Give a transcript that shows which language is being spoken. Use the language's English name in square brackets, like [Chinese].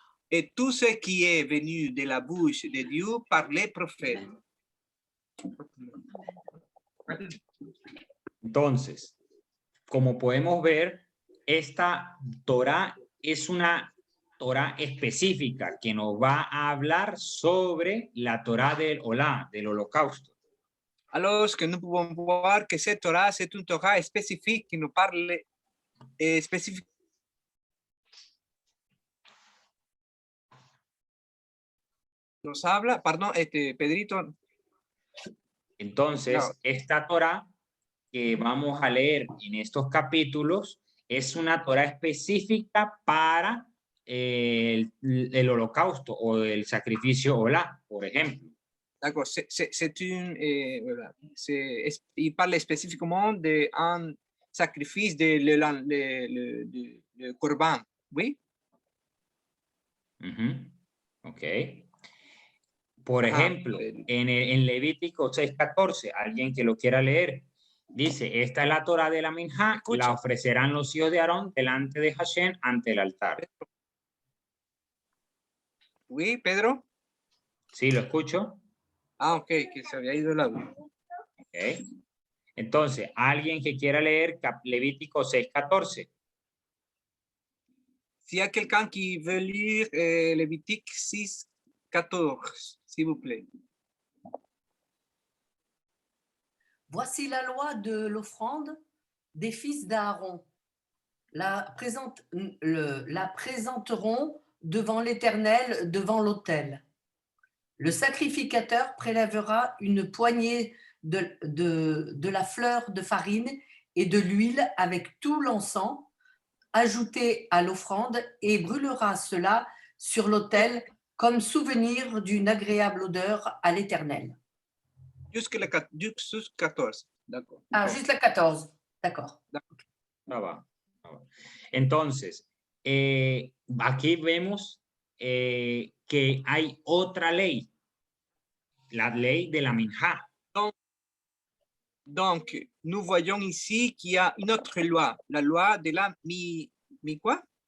[French] Et tout ce qui est venu de la bouche de Dieu par les prophètes. [Spanish] Entonces, como podemos ver, esta Torá es una Torá específica que nos va a hablar sobre la Torá del Olá, del holocausto. [French] Alors que nous pouvons voir que cette Torah, c'est une Torah spécifique qui nous parle spécifiquement. [Spanish] Nos habla, perdón, Pedrito. Entonces, no. Esta Torá que vamos a leer en estos capítulos es una Torá específica para el holocausto o el sacrificio olá, por ejemplo. [French] D'accord, voilà. Il parle spécifiquement d'un sacrifice de le corban, oui? Ok. [Spanish] Por ejemplo, en Levítico 6:14, alguien que lo quiera leer, dice, esta es la Torá de la Minjá, la ofrecerán los hijos de Aarón delante de Hashem ante el altar. [French] Oui, Pedro? [Spanish] ¿Sí, lo escucho? Ah, ok, que se había ido el audio. Ok. Entonces, alguien que quiera leer Levítico 6:14. [French] S'il y a quelqu'un qui veut lire Lévitique 6:14, s'il vous plaît. Voici la loi de l'offrande des fils d'Aaron. La présenteront devant l'Éternel, devant l'autel. Le sacrificateur prélèvera une poignée de la fleur de farine et de l'huile avec tout l'encens ajouté à l'offrande et brûlera cela sur l'autel comme souvenir d'une agréable odeur à l'Éternel. Jusqu'à 14, d'accord. Ah, juste la 14, d'accord. Ah, va. [Spanish] Entonces, aquí vemos que hay otra ley, la ley de la Minjá. [French] Donc, nous voyons ici qu'il y a une autre loi, la loi de la quoi?